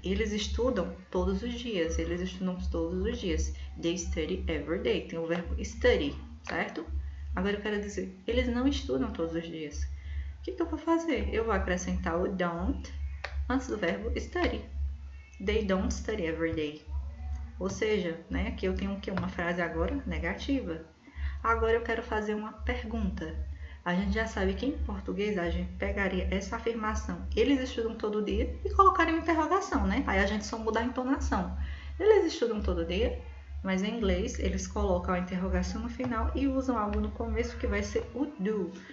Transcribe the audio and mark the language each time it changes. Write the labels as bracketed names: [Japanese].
[Portuguese] Eles estudam todos os dias. Eles estudam todos os dias. [English] They study every day. [Portuguese] Tem o verbo study, certo? Agora eu quero dizer, eles não estudam todos os dias. O que eu vou fazer? Eu vou acrescentar o don't antes do verbo study. [English] They don't study every day. [Portuguese] Ou seja, né, aqui eu tenho uma frase agora negativa. Agora eu quero fazer uma pergunta. A gente já sabe que em português a gente pegaria essa afirmação, eles estudam todo dia, e colocaria uma interrogação, né? Aí a gente só muda a entonação. Eles estudam todo dia, mas em inglês eles colocam a interrogação no final e usam algo no começo que vai ser o do.